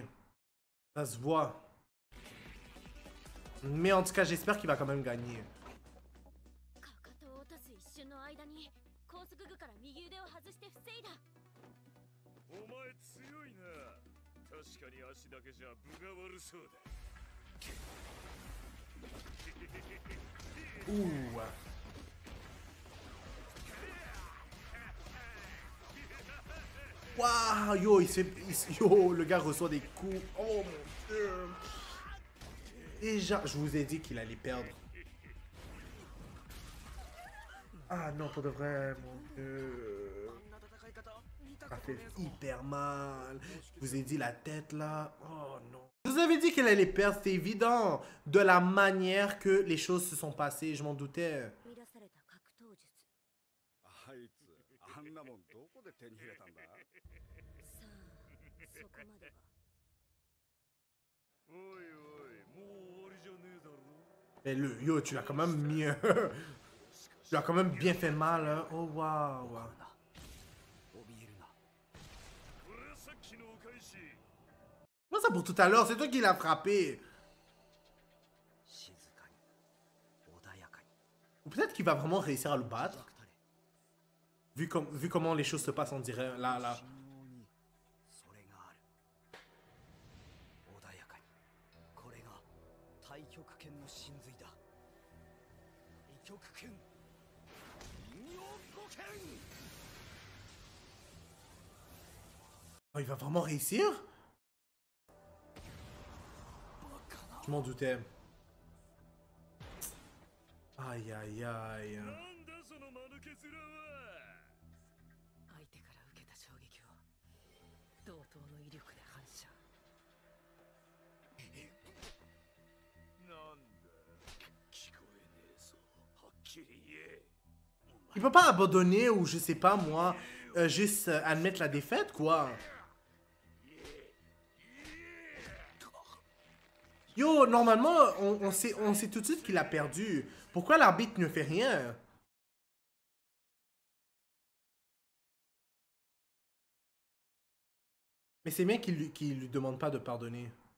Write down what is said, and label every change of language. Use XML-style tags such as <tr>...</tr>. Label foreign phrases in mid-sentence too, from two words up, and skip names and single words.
<fr>Ça se voit. Mais en tout cas, j'espère qu'il va quand même gagner.</fr> <ja>かかとを落とす一瞬の間に高速具から右腕を外して防いだ。お前強いな。確かに足だけじゃ分が悪そうだ。 Ouh.</ja> <fr>Waouh, yo, yo, le gars reçoit des coups. Oh mon dieu. Déjà, je vous ai dit qu'il allait perdre. Ah non, pour de vrai, mon dieu. Ça fait hyper mal. Je vous ai dit la tête là. Oh non. Je vous avais dit qu'elle allait perdre, c'était évident. De la manière que les choses se sont passées, je m'en doutais.</fr> <ja>生み出された格闘術。あいつあんなもんどこで手に入れたんだ。さあ、そこまでは。おいおい、もう終わりじゃねえだろ。</ja> <fr>Mais le, yo, tu l'as quand même mis. Tu l'as quand même bien fait mal, hein. Oh waouh.</fr> <ja>怯えるな。俺はさっきのお返し。</ja> <fr>Comment ça pour tout à l'heure? C'est toi qui l'as frappé.</fr> <ja>静かに穏やかに</ja> <fr>Ou peut-être qu'il va vraiment réussir à le battre.</fr> <ja>くたれ</ja> <fr>Vu comment les choses se passent, on dirait. Là, là.</fr> <ja>信号にそれがある。穏やかにこれが太極拳の真髄だ。太極拳陰陽五拳</ja> <fr>Oh, il va vraiment réussir? Je m'en doutais. Aïe, aïe, aïe.</fr> <ja>なんだその間抜け面は。相手から受けた衝撃を同等の威力で反射。なんだ。聞こえねえぞ。はっきり言え。</ja> <fr>Il peut pas abandonner ou je sais pas moi, juste admettre la défaite quoi. Yo, normalement, on sait tout de suite qu'il a perdu. Pourquoi l'arbitre ne fait rien? Mais c'est bien qu'il lui demande pas de pardonner.</fr>